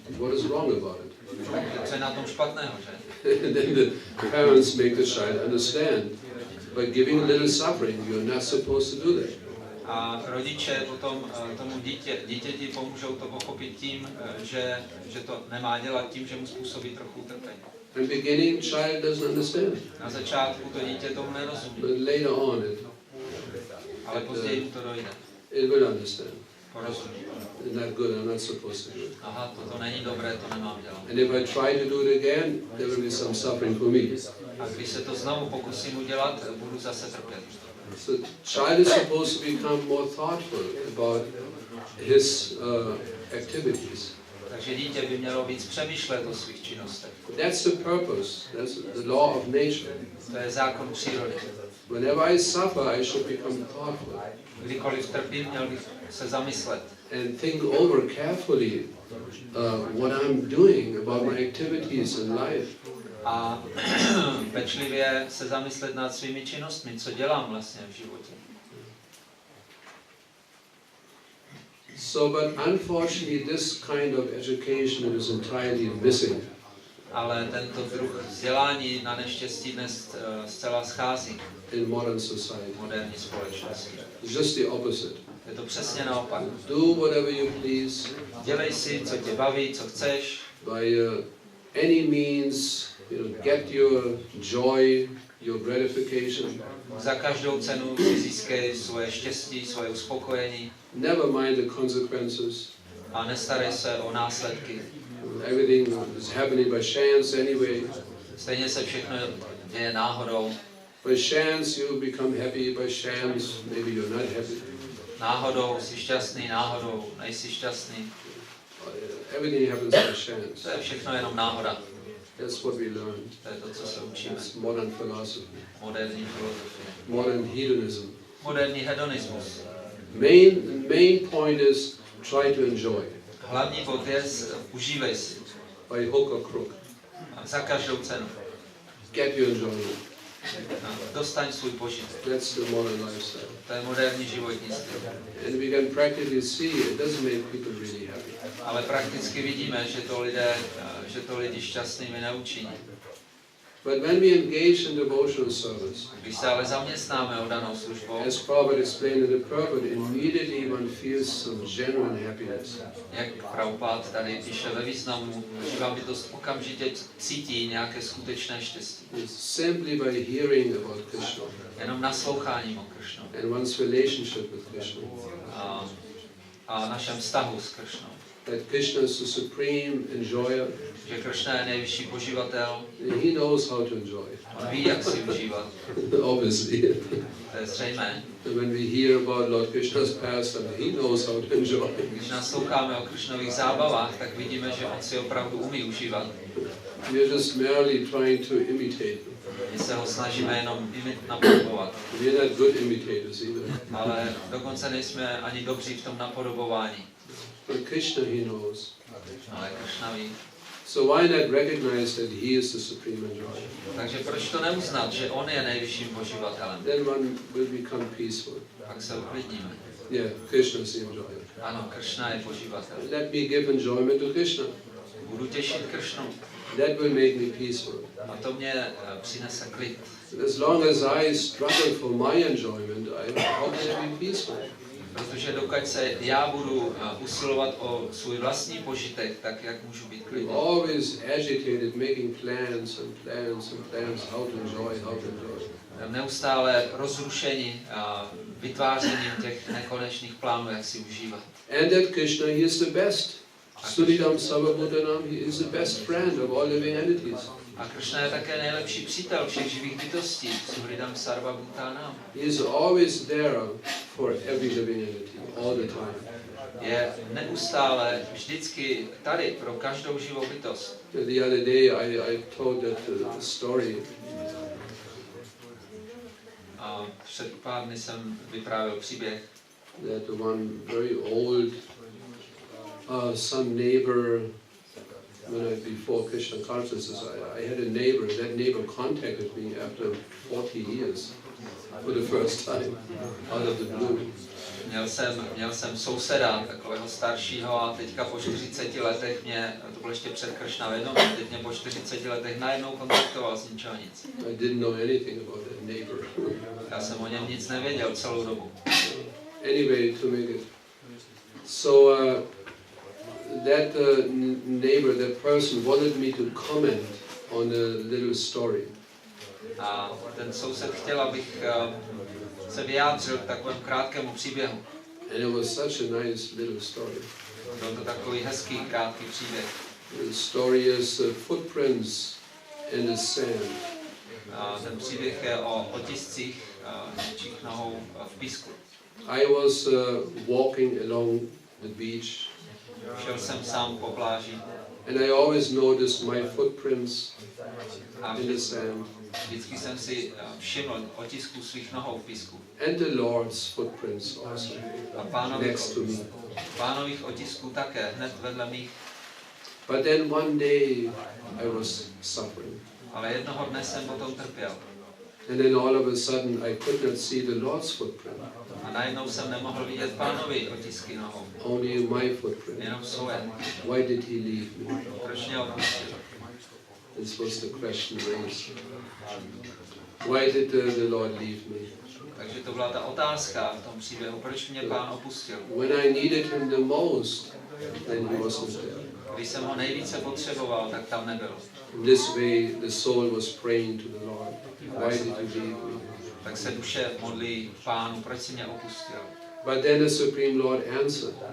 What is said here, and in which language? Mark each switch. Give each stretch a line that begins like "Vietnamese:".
English: What is wrong about it?
Czech: Co je na tom špatného, že?
English: And then the parents make the child understand. By giving a little suffering, you're not supposed to do that.
Czech: A rodiče potom tomu dítěti pomůžou to pochopit tím, že to nemá dělat tím, že mu způsobí trochu utrpení.
English: In the beginning, child doesn't understand.
Czech: Na začátku to dítě tomu nerozumí,
English: But later on,
Czech: ale později mu to dojde.
English: it will understand.
Czech: Porozumí.
English: It's not good, I'm not supposed to do it.
Czech: Aha, toto není dobré, to nemám dělat.
English: And if I try to do it again, there will be some suffering for me.
Czech: A když se to znovu pokusím udělat, budu zase trpět.
English: So child is supposed to become more thoughtful about his activities.
Czech: Takže dítě by mělo víc přemýšlet o svých činnostech.
English: That's the purpose. That's the law of nature.
Czech: To je zákon přírody.
English: Whenever I suffer, I should become thoughtful
Czech: Kdykoliv trpím, měl bych se zamyslet
English: and think over carefully what I'm doing about my activities in life.
Czech: a pečlivě se zamyslet nad svými činnostmi, co dělám vlastně v životě.
English: So, but unfortunately, this kind of education is entirely missing
Czech: Ale tento druh vzdělání na neštěstí dnes zcela schází
English: in modern society.
Czech: v moderní společnosti.
English: It's just the opposite.
Czech: Je to přesně naopak.
English: Do whatever you please,
Czech: Dělej si, co tě baví, co chceš.
English: by any means, get your joy, your gratification.
Czech: Za každou cenu si získej svoje štěstí, svoje uspokojení
English: Never mind the consequences.
Czech: a nestarej se o následky.
English: Everything is happening by chance anyway.
Czech: Stejně se všechno děje náhodou.
English: By chance you become happy, by chance maybe you're not happy.
Czech: Náhodou jsi šťastný, náhodou nejsi šťastný.
English: Everything happens by chance.
Czech: To je všechno jenom náhoda.
English: That's what we learn.
Czech: To je to, co se učíme.
English: It's modern philosophy,
Czech: Moderní filozofie.
English: modern hedonism.
Czech: Moderní hedonismus.
English: Main point is try to enjoy
Czech: Hlavní bod je, užívej si.
English: by hook or crook.
Czech: Za každou cenu.
English: Get your enjoyment.
Czech: Dostaň svůj požitek.
English: That's the modern lifestyle.
Czech: To je moderní životní styl.
English: And we can practically see it doesn't make people really happy.
Czech: Ale prakticky vidíme, že to lidi šťastnými neučiní.
English: But when we engage in devotional service,
Czech: Když se ale zaměstnáme o danou službou,
English: as Prabhupada explained in the purport, immediately one feels some genuine happiness.
Czech: jak Prabhupada tady píše ve významu, živá bytost okamžitě cítí nějaké skutečné štěstí.
English: It's simply by hearing about Krishna
Czech: Jenom nasloucháním o Kršnu
English: and one's relationship with Krishna.
Czech: A našem vztahu s Kršnou.
English: That Krishna is the supreme enjoyer.
Czech: Že Kršna je nejvyšší poživatel,
English: He knows how to enjoy.
Czech: on ví, jak si užívat.
English: Obviously.
Czech: To je zřejmé.
English: And when we hear about Lord Krishna's pastime, he knows how to enjoy.
Czech: Když nasloucháme o Kršnových zábavách, tak vidíme, že on si opravdu umí užívat.
English: We're just merely trying to imitate.
Czech: My se ho snažíme jenom napodobovat.
English: We're not good imitators either.
Czech: Ale dokonce nejsme ani dobří v tom napodobování.
English: But Krishna, he knows.
Czech: Ale Kršna ví.
English: So why not recognize that he is the supreme enjoyer?
Czech: Takže proč to neuznat, že on je nejvyšším poživatelem?
English: Then one will become peaceful.
Czech: Pak se uklidníme.
English: Yeah, Krishna is the enjoyer.
Czech: Ano, Kršna je poživatel.
English: Let me give enjoyment to Krishna.
Czech: Budu těšit Kršnu.
English: That will make me peaceful.
Czech: A to mě přinese klid.
English: As long as I struggle for my enjoyment, how can I be peaceful?
Czech: Protože dokud se já budu usilovat o svůj vlastní požitek, tak jak můžu být klidný?
English: Always agitated, making plans and plans and plans, how to enjoy, how to enjoy.
Czech: Neustále rozrušení a vytvářením těch nekonečných plánů, jak si užívat.
English: And that Krishna, he is the best.
Sanskrit: Suridam Sarvabhutanam,
English: he is the best friend of all living entities.
Czech: A Kršna je také nejlepší přítel všech živých bytostí.
Sanskrit: Suridam Sarva Bhutanam.
English: He is always there for every living entity, all the time.
Czech: Je neustále, vždycky tady pro každou živou bytost.
English: The other day I told that story.
Czech: A před pár dny jsem vyprávěl příběh,
English: That one very old some neighbor, before Krishna consciousness, I had a neighbor. That neighbor contacted me after 40 years for the first time, out of the blue.
Czech: Měl jsem souseda, takového staršího, a teďka po 40 letech to bylo ještě před Kršnavednou, teď mě po 40 letech najednou kontaktoval z ničeho nic.
English: I didn't know anything about that neighbor.
Czech: Já jsem o něm nic nevěděl celou dobu.
English: Anyway, to make it. So that neighbor, that person wanted me to comment on a little story.
Czech: A ten soused chtěl, abych se vyjádřil k takovému krátkému příběhu.
English: And it was such a nice little story.
Czech: Byl to takový hezký, krátký příběh.
English: The story is footprints in the sand.
Czech: A ten příběh je o otiscích něčích nohou v písku.
English: I was walking along the beach.
Czech: Šel jsem sám po pláži.
English: And I always noticed my footprints
Czech: A
English: in the sand.
Czech: vždycky jsem si všiml otisků svých nohou v písku.
English: And the Lord's footprints also,
Czech: A
English: next to me.
Czech: pánových otisků také, hned vedle mých.
English: But then one day I was suffering.
Czech: Ale jednoho dne jsem potom trpěl.
English: And then all of a sudden I could not see the Lord's footprint,
Czech: A najednou jsem nemohl vidět pánovi otisky nohou.
English: only my footprint.
Czech: Jenom svoje.
English: Why did he leave me?
Czech: Proč mě opustil?
English: This was the question raised. Why did the Lord leave me?
Czech: Takže to byla ta otázka v tom příběhu, proč mě Pán opustil.
English: When I needed him the most, then he wasn't there.
Czech: Když jsem ho nejvíce potřeboval, tak tam nebyl.
English: In this way, the soul was praying to the Lord. Why did you leave me?
Czech: Tak se duše modlí Pánu, proč si mě opustil.
English: But then the Supreme Lord answered.